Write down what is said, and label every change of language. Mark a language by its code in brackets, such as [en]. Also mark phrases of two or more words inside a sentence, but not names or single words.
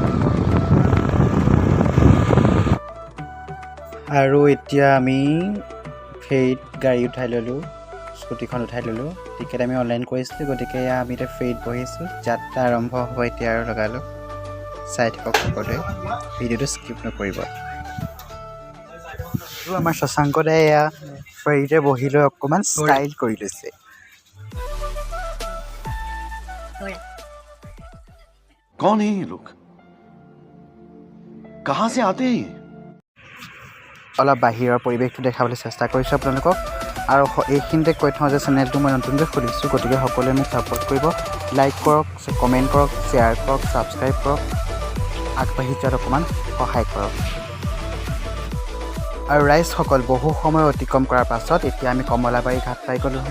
[as] আৰু এতিয়া আমি ফেৰীত গাড়ী উঠাই ল'লোঁ, স্কুটিখন উঠাই ল'লোঁ। টিকেট আমি অনলাইন কৰিছিলোঁ, গতিকে আমি এতিয়া ফেৰীত বহিছোঁ। যাত্ৰা আৰম্ভ হ'ব এতিয়া আৰু লগালগ। চাই থাকক সকলোৱে, ভিডিঅ'টো স্কিপ নকৰিব। আৰু আমাৰ শশাংক দাই এয়া ফেৰীতে বহি লৈ অকণমান ষ্টাইল কৰি লৈছে। [hi] कौन है ये लोग? कहाँ से आते हैं? [as] অলপ বাহিৰৰ পৰিৱেশটো দেখাবলৈ চেষ্টা কৰিছোঁ আপোনালোকক। আৰু এইখিনিতে কৈ থওঁ যে চেনেলটো মই নতুনকৈ খুলিছোঁ, গতিকে সকলোৱে মোক ছাপোৰ্ট কৰিব। লাইক কৰক, কমেণ্ট কৰক, শ্বেয়াৰ কৰক, ছাবস্ক্ৰাইব কৰক, আগবাঢ়ি যোৱাত অকণমান সহায় কৰক। আৰু ৰাইজসকল, বহু সময় অতিক্ৰম কৰাৰ পাছত এতিয়া আমি কমলাবাৰী ঘাট পাই গ'লোহি।